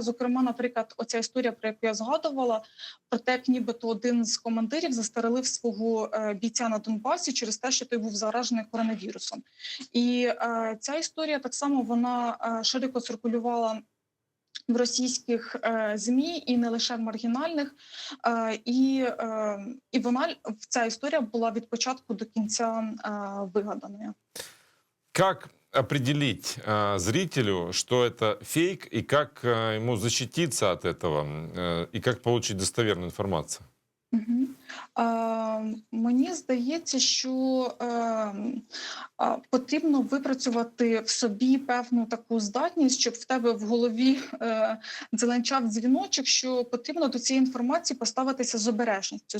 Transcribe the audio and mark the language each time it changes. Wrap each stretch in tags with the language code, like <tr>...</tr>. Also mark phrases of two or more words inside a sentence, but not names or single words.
<uk>Зокрема, наприклад, оця історія, про яку я згадувала, про те, як нібито один з командирів застрелив свого бійця на Донбасі через те, що той був заражений коронавірусом. І ця історія так само, вона широко циркулювала в російських ЗМІ, і не лише в маргінальних. І ця історія була від початку до кінця вигаданою.</uk> <ru>Как определить зрителю, что это фейк, и как ему защититься от этого, и как получить достоверную информацию?</ru> <uk>Мені здається, що потрібно випрацювати в собі певну таку здатність, щоб в тебе в голові дзеленчав дзвіночок, що потрібно до цієї інформації поставитися з обережністю.</uk>